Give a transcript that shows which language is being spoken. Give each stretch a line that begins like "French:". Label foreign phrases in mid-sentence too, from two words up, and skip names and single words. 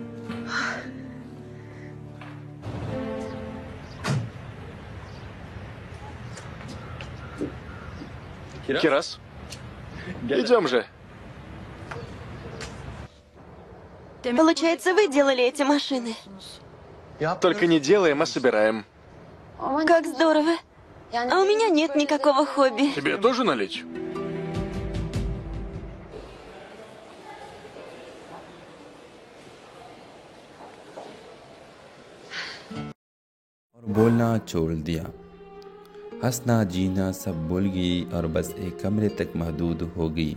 Russian: Кирас? Идем же. Получается, вы делали эти машины? Только не делаем, а собираем. Как здорово. А у меня нет никакого хобби. Тебе тоже налить?
Hindi: और बोलना छोड़ दिया। हंसना जीना सब भूल गई और बस एक कमरे तक महदूद हो गई।